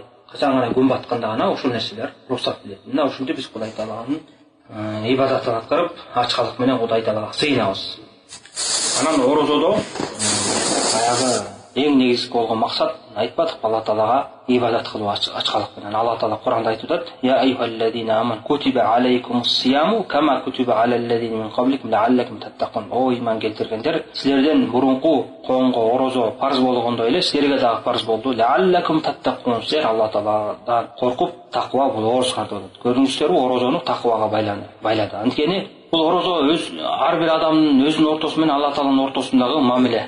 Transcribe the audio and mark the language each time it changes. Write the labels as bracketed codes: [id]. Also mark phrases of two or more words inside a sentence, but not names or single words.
[ky] Качан гана күн батканда гана ошол нерселер уруксат берет. Мына ушинтип биз Кудай Таалаганын ибадатын аткарып, ачкалык менен Кудай Таалага сыйынабыз. Анан орозодо баягы эң негизги болгон максат айтпадык, Алла Таалага ибадат кылуу ачкалык менен. Алла Таала Куранда айтып атат: [ar] "يا أيها الذين آمنوا كتب عليكم الصيام كما كتب على الذين من قبلكم لعلكم تتقون." [ky] О иман келтиргендер, силерден мурунку коомго орозо парз болгондой эле силерге дагы парз болду. [ar] لعلكم تتقون. [ky] Силер Алла Тааладан коркуп, таква болоңуздар деп атат. Көрдүңүздөрбү, орозону таквага байлады. Анткени бул орозо ар бир адамдын өзүнүн ортосу менен Алла Тааланын ортосундагы мамиле.